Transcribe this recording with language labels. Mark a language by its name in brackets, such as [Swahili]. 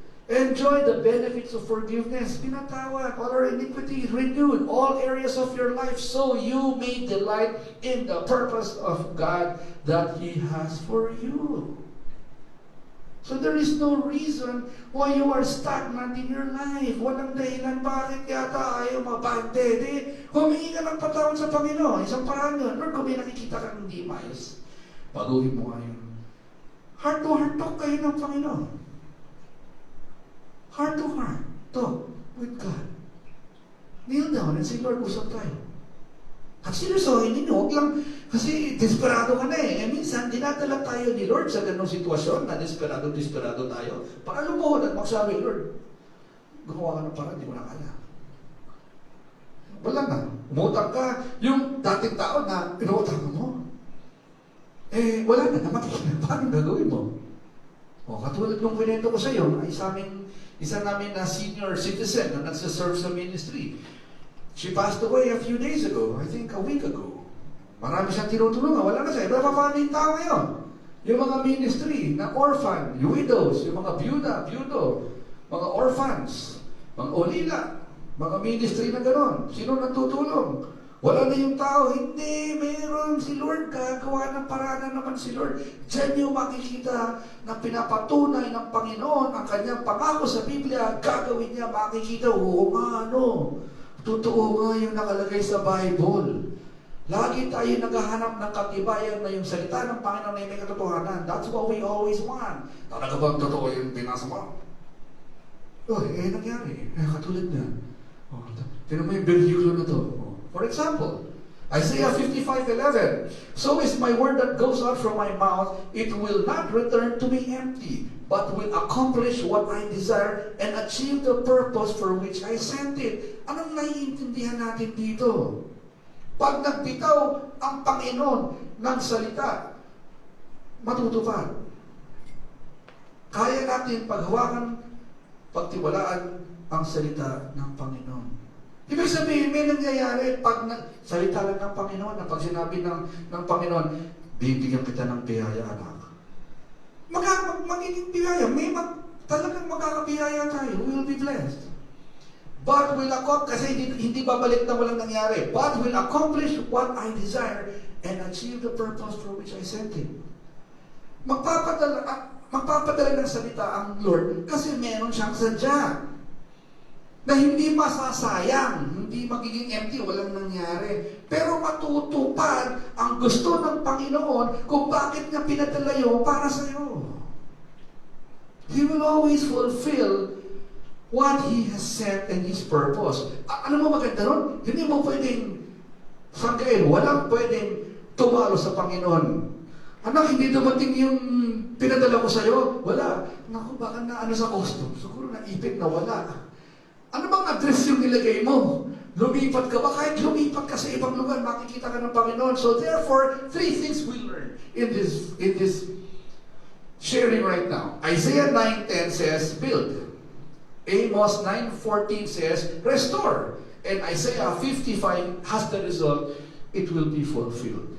[English] Enjoy the benefits of forgiveness. [Filipino] Pinatawad. [English] All our iniquity renewed. All areas of your life. So you may delight in the purpose of God that He has for you. So there is no reason why you are stagnant in your life. [Filipino] Walang dahilan bakit yata ayaw mabante. Di, humingi ka ng patawad sa Panginoon. Isang paraan yun. Lord, kung may nakikita kang hindi maayos, baguhin mo nga yun. [English] Heart to heart talk [Filipino] kayo ng Panginoon. [English] Heart to heart talk with God. Kneel down and say, [Filipino] Lord, usap tayo. At sinusohin ninyo, huwag lang, kasi desperado ka na eh. Minsan, dinadala tayo ni Lord sa ganong sitwasyon na desperado tayo. Para lumuhod at magsabi, Lord, gumawa ka ng parang, hindi mo na kaya. Wala na. Umutang ka, yung dating tao na inuutang mo. Wala na, namakikita. Paano gagawin mo? Katulad ng kwento ko sa iyo, isa namin na senior citizen na nagsaserve sa ministry. [English] She passed away a few days ago, I think a week ago. [Filipino] Marami siyang tinutulungan, wala na siya. Iba pa paano yung tao ngayon? Yung mga ministry na orphan, yung widows, yung mga byudo, mga orphans, mga olila, mga ministry na gano'n. Sino nagtutulong? Wala na yung tao. Hindi, meron si Lord. Gagawa ng paraan naman si Lord. Diyan yung makikita na pinapatunay ng Panginoon ang kanyang pangako sa Biblia. Gagawin niya, makikita, oo nga, totoo nga yung nakalagay sa Bible. Lagi tayo naghahanap ng katibayan na yung salita ng Panginoon na may katotohanan. [English] That's what we always want. [Filipino] Talaga bang totoo yung binasa mo? Nangyari. Katulad na. Tinan mo yung versikulo na to. [English] For example, [Filipino] Isaiah 55:11. [English] So is my word that goes out from my mouth, it will not return to me empty, but will accomplish what I desire and achieve the purpose for which I sent it. [Filipino] Anong naiintindihan natin dito? Pag nagbitaw ang Panginoon ng salita, matutupad. Kaya natin paghawakan, pagtiwalaan ang salita ng Panginoon. Ibig sabihin, may nangyayari pag salita lang ng Panginoon, na pag sinabi ng Panginoon, bibigyan kita ng biyaya, anak. Magiging biyaya. Talagang magkakabiyaya tayo. [English] We will be blessed. But will accomplish, [Filipino] kasi hindi babalik na walang nangyari. [English] But will accomplish what I desire and achieve the purpose for which I sent Him. [Filipino] Magpapadala ng salita ang Lord kasi meron siyang sadya. Na hindi masasayang, hindi magiging empty, walang nangyari. Pero matutupad ang gusto ng Panginoon kung bakit niya pinadala yun para sa iyo. [English] He will always fulfill what He has set and His purpose. [Filipino] Ano mo maganda nun? Hindi mo pwedeng sangkain, walang pwedeng tumalo sa Panginoon. Anak, hindi dumating yung pinadala ko sa iyo? Wala. Naku, baka na ano sa custom? Siguro naipit na wala. Ano bang address yung nilagay mo? Lumipat ka ba? Kahit lumipat ka sa ibang lugar, makikita ka ng Panginoon. [English] So therefore, three things we learn in this sharing right now. Isaiah 9:10 says, build. Amos 9:14 says, restore. And Isaiah 55 has the result, it will be fulfilled.